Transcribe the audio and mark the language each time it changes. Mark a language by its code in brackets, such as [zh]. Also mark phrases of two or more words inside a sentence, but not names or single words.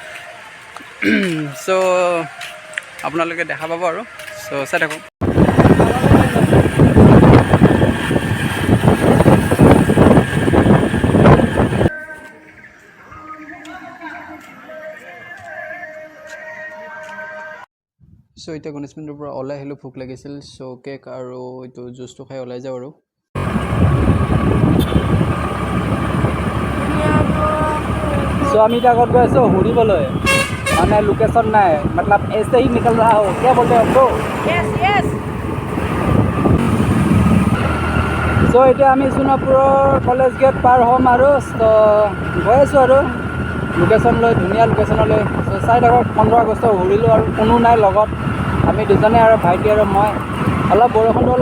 [as] চ' আপোনালোকে দেখা পাব আৰু চ' চাই থাকক চ' এতিয়া গণেশ মন্দিৰৰ পৰা ওলাই আহিলোঁ ভোক লাগিছিল চ' কেক আৰু এইটো জুচটো খাই ওলাই যাওঁ আৰু চ' আমি এতিয়া আগত গৈ আছোঁ ঘূৰিবলৈ মানে লোকেশ্যন নাই মতলব [hi] ऐसे ही निकल रहा हो क्या बोलते हैं आपको [as] यस চ' এতিয়া আমি সোণাপুৰৰ কলেজ গেট পাৰ হ'ম আৰু গৈ আছোঁ আৰু লোকেশ্যন লৈ ধুনীয়া লোকেশ্যনলৈ চ' চাই থাকক 15 আগষ্ট ঘূৰিলোঁ আৰু কোনো নাই লগত আমি দুজনে আৰু ভাইটি আৰু মই অলপ বৰষুণটো অলপ